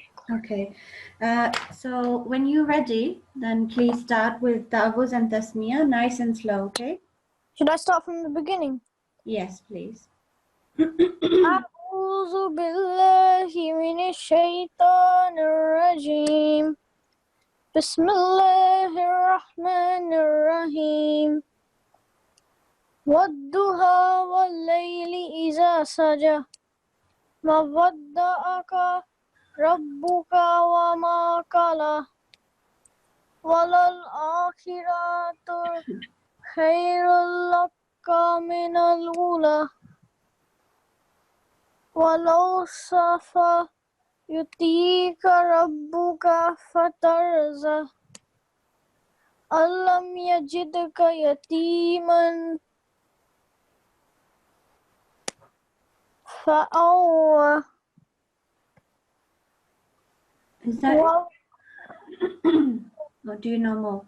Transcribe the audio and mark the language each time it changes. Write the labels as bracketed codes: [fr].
[en] Okay. So when you're ready, then please start with Ta'awuz and Tasmiyah, nice and slow, okay? Should I start from the beginning? Yes, please. [ar] أعوذ بالله من الشيطان الرجيم بسم الله الرحمن الرحيم والضحى والليل إذا سجى ما ودعك ربك وما قلى وللآخرة خير لك من الأولى ولو سوف يعطيك ربك فترضى ألم يجدك يتيما فأوى [en] Is that or do you know more?